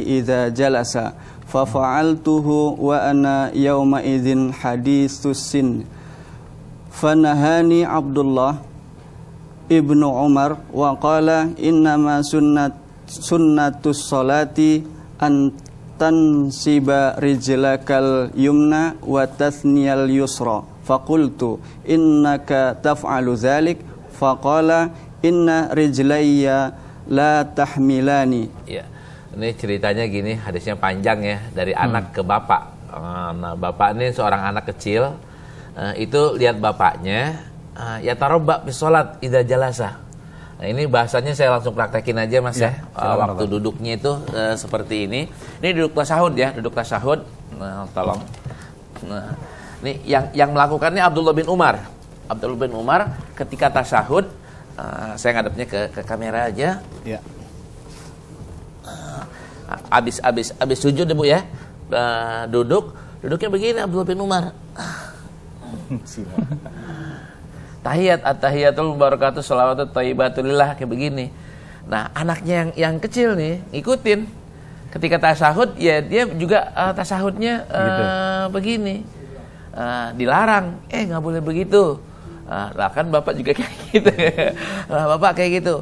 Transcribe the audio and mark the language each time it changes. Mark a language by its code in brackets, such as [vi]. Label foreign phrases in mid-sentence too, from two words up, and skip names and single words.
[ar] إذا جلس ففعلته وأنا يومئذ حديث السن فنهاني عبد الله بن عمر وقال إنما سنة الصلاة أن تنصب رجلك اليمنى وتثني اليسرى فقلت إنك تفعل ذلك فقال إن رجلي لا تحملاني. [id] Ya. Ini ceritanya gini, hadisnya panjang ya, dari anak ke bapak. Nah, bapak ini seorang anak kecil, itu lihat bapaknya ya [ar] تربع في الصلاة إذا جلس. [id] Nah, ini bahasanya saya langsung praktekin aja Mas ya. Waktu duduknya itu seperti ini. Ini duduk tasyahud ya, duduk tasyahud. Nah, tolong. Nah, ini yang melakukannya Abdullah bin Umar. Abdullah bin Umar ketika tasyahud, saya ngadepnya ke kamera aja. Ya. Abis sujud Bu ya. Duduknya begini Abdullah bin Umar. [ar] تحيات التحيات بركاته الصلوات الطيبات لله [id] kayak begini. Nah, anaknya yang kecil nih ngikutin. Ketika tasyahud ya dia juga tasyahudnya begini. Dilarang, nggak boleh begitu. Lah kan bapak juga kayak gitu. Bapak kayak gitu.